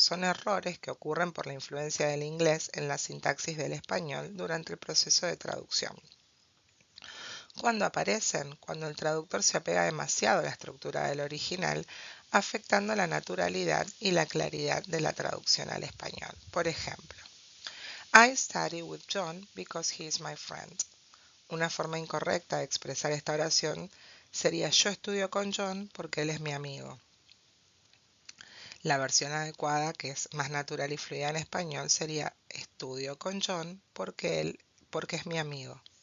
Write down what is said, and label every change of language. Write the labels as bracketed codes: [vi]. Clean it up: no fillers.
[es] Son errores que ocurren por la influencia del inglés en la sintaxis del español durante el proceso de traducción. ¿Cuándo aparecen? Cuando el traductor se apega demasiado a la estructura del original, afectando la naturalidad y la claridad de la traducción al español. Por ejemplo, [en] I study with John because he is my friend. [es] Una forma incorrecta de expresar esta oración sería yo estudio con John porque él es mi amigo. La versión adecuada, que es más natural y fluida en español, sería estudio con John porque es mi amigo.